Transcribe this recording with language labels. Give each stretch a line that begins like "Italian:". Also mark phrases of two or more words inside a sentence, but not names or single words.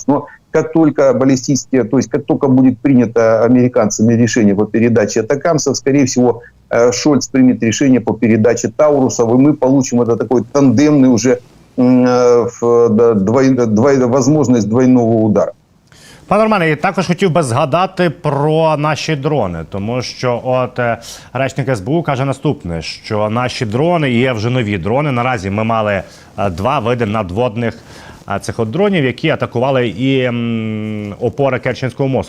Russian: Но как только баллистические, то есть как только будет принято американцами решение по передаче атакамсов, скорее всего, Шольц примет решение по передаче Таурусов, и мы получим это такой тандемный уже возможность двойного удара.
Ukrainian: Пане Романе, я також хотів би згадати про наші дрони, тому що от речник СБУ каже наступне, що наші дрони, і є вже нові дрони, наразі ми мали 2 види надводних цих от дронів, які атакували і опори Керченського мосту.